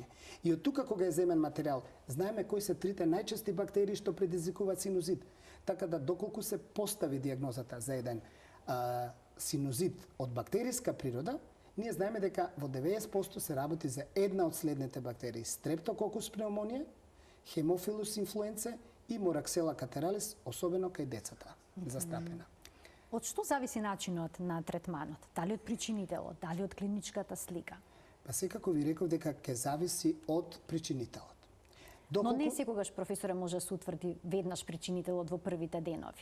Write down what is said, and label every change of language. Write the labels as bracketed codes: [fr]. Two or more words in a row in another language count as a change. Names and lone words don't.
[mk] И од тука кога е земен материјал, знаеме кои се трите најчести бактерии што предизвикуваат синузит. Така да доколку се постави диагнозата за еден синузит од бактериска природа, ние знаеме дека во 90% се работи за една од следните бактерии: Streptococcus pneumoniae, Haemophilus influenzae и Moraxella catarrhalis, особено кај децата, застапена. Од што зависи начинот на третманот? Дали од причинителот, дали од клиничката слика? Па секако ви реков дека ќе зависи од причинителот. Но не секогаш, професоре, може да се утврди веднаш причинителот во првите денови.